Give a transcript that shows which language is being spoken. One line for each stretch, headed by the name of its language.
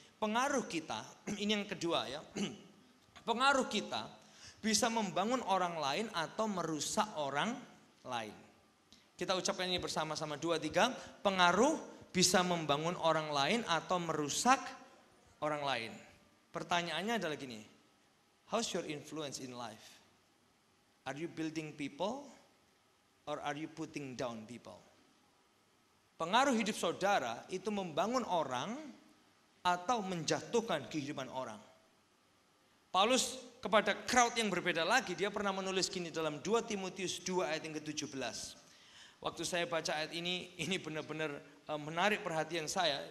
Indonesian: Pengaruh kita, ini yang kedua ya. Pengaruh kita bisa membangun orang lain atau merusak orang lain. Kita ucapkan ini bersama-sama 2, 3. Pengaruh bisa membangun orang lain atau merusak orang lain. Pertanyaannya adalah gini.
English: How's your influence in life? Are you building people or are you putting down people?
Indonesian: Pengaruh hidup saudara itu membangun orang atau menjatuhkan kehidupan orang. Paulus kepada crowd yang berbeda lagi, dia pernah menulis gini dalam 2 Timotius 2 ayat yang ke-17. Waktu saya baca ayat ini benar-benar menarik perhatian saya.